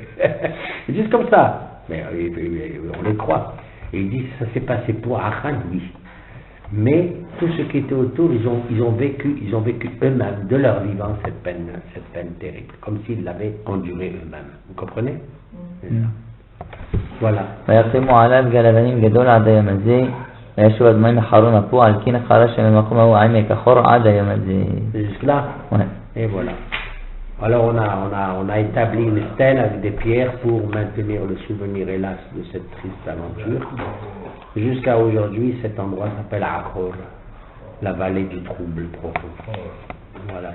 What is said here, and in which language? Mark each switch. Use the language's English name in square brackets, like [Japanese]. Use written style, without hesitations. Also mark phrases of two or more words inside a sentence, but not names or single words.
[French] Ils disent comme ça. Mais on les croit. Et ils disent ça s'est passé pour Achan, oui. Mais tous ceux qui étaient autour, ils ont vécu eux-mêmes de leur vivant cette peine terrible, comme s'ils l'avaient enduré eux-mêmes. Vous comprenez? Voilà. [Hebrew] וירתמו עליו גל אבנים גדול עד היום הזה וישוב אדומים אחרון אפו על כן חרש ממקום ההוא עמק אחור עד היום הזה. [French] Jusque là? Ouais. Et voilà. Alors on a établi une stèle avec des pierres pour maintenir le souvenir hélas de cette triste aventure. Jusqu'à aujourd'hui, cet endroit s'appelle Achor, la vallée du trouble profond. Voilà.